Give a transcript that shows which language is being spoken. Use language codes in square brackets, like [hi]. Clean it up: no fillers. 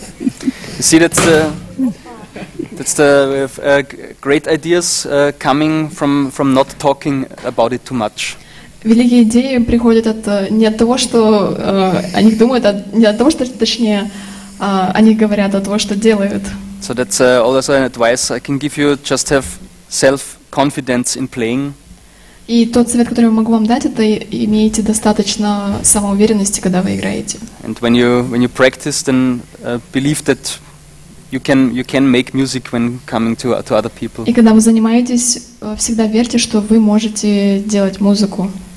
[en] You see, that's the great ideas coming from not talking about it too much. [ru] Великие идеи приходят не от того, что о них думают, не от того, что, точнее, о них говорят, а от того, что делают. [en] So that's also an advice I can give you. Just have self-confidence in playing. [ru] И тот совет, который я могу вам дать, это имейте достаточно самоуверенности, когда вы играете. [en] And when you practice, then believe that you can make music when coming to other people. [ru] И когда вы занимаетесь, всегда верьте, что вы можете делать музыку.